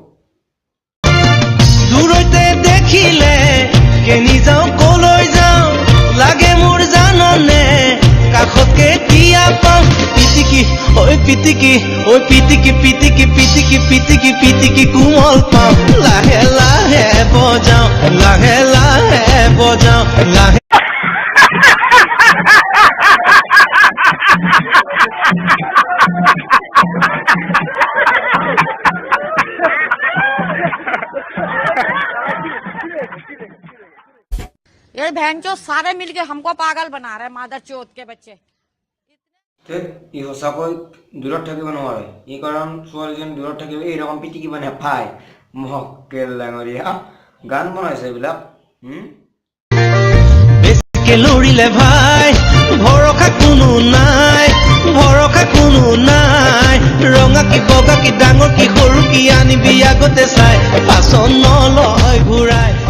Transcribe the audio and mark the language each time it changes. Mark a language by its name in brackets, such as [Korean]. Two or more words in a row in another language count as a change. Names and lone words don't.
[Assamese] দূৰতে দেখিলে কেনি যাও কলৈ যাও লাগে মোৰ জাননে কাষতকে দিয়া পাওঁ পিটিকি ঐ পিটিকি পিটিকি পিটিকি পিটিকি পিটিকি কোমল পাওঁ লাহে লাহে বজাও লাহে লাহে বজাও লাহে [Hindi] ये भैंचो सारे मिलके हमको पागल बना रहे मादर चोत के बच्चे [Assamese] ই সঁচাকৈ দূৰত থাকিব নোৱাৰে এই কাৰণ ছোৱালীজন দূৰত থাকিব এইৰকম পিটিকিব নেপায় মক্কেল ডাঙৰীয়া গান বনাইছে এইবিলাক বেছিকে লৰিলে ভাই ভৰসা কোনো নাই ৰঙা কি বগা কি ডাঙৰ কি সৰু কি আনিবি আগতে চাই পাচন নলয় ঘূৰাই